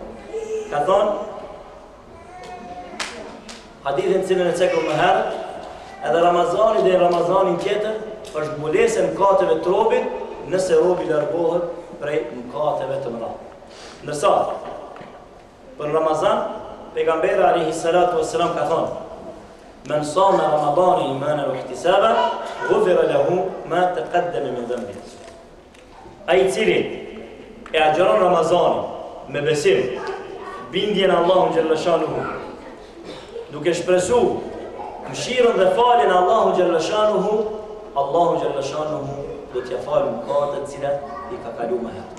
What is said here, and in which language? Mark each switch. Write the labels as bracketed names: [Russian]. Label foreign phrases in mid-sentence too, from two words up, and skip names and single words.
[Albanian] Ka thonë hadithin cilën e cekëm më herët, edhe Ramazani dhe Ramazanin tjetër është mbulesë e mëkateve të robit nëse robi largohet prej mëkateve të mëdha. Ndërsa për Ramazan pejgamberi [Arabic] عليه الصلاة والسلام [Albanian] ka thonë: [Arabic] "من صام رمضان إيمانا واحتسابا، غفر له ما تقدم من ذنبه." [Albanian] Ai i cili e agjeron Ramazanin me besim, bindjen Allahu [Arabic] جل شأنه, [Albanian] duke shpresu mëshirën dhe faljen Allahu [Arabic] جل شأنه, [Albanian] Allahu [Arabic] جل شأنه [Albanian] do t'ja falë mëkatet të cilat i ka kaluar më herët.